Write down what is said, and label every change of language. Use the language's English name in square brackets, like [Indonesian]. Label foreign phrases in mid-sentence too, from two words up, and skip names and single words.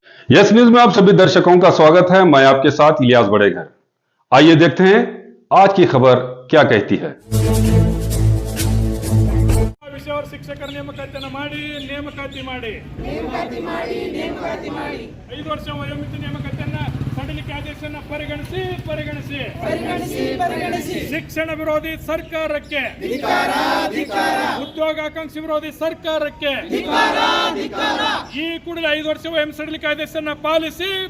[Hindi] यस न्यूज में आप सभी दर्शकों का स्वागत है। मैं आपके साथ इलियास बड़ेघर। आइए देखते हैं आज की खबर क्या कहती है। [Kannada] ವಿಷಯವಾರು ಶಿಕ್ಷಕರ ನೇಮಕಾತಿಯನ್ನು ಮಾಡಿ 5 ವರ್ಷ ವಯೋಮಿತಿ ನೇಮಕಾತಿಯನ್ನು ಸಡಿಲಿಕೆ ಆದೇಶವನ್ನು ಪರಿಗಣಿಸಿ ಶಿಕ್ಷಣ ವಿರೋಧಿ ಸರ್ಕಾರಕ್ಕೆ ಉದ್ಯೋಗಾಕಾಂಕ್ಷಿ ವಿರೋಧಿ ಸರ್ಕಾರಕ್ಕೆ ಈ ಕೂಡಲೇ 5 ವರ್ಷ ವಯೋಮಿತಿ ಸಡಿಲಿಕೆ ಆದೇಶವನ್ನು ಪಾಲಿಸಿ